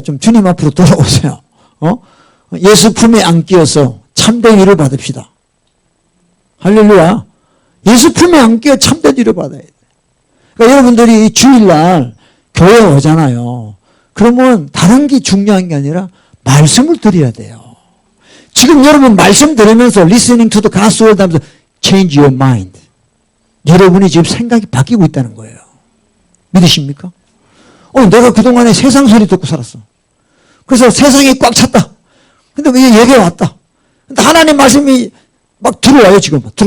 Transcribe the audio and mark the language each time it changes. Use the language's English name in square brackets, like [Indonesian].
[Korean] 좀 주님 앞으로 돌아오세요. 예수 품에 안기어서 참된 위를 받읍시다. 할렐루야. 예수 품에 안기어 참된 위를 받아야 돼. 그러니까 여러분들이 주일날 교회 오잖아요. 그러면 다른 게 중요한 게 아니라 말씀을 드려야 돼요. 지금 여러분 말씀 들으면서 [English] listening to the gospel [Korean] 하면서 [English] change your mind. [Korean] 여러분이 지금 생각이 바뀌고 있다는 거예요. 믿으십니까? 내가 그동안에 세상 소리 듣고 살았어. 그래서 세상이 꽉 찼다. 근데 왜 여기에 왔다. 근데 하나님 말씀이 막 들어와요, 지금.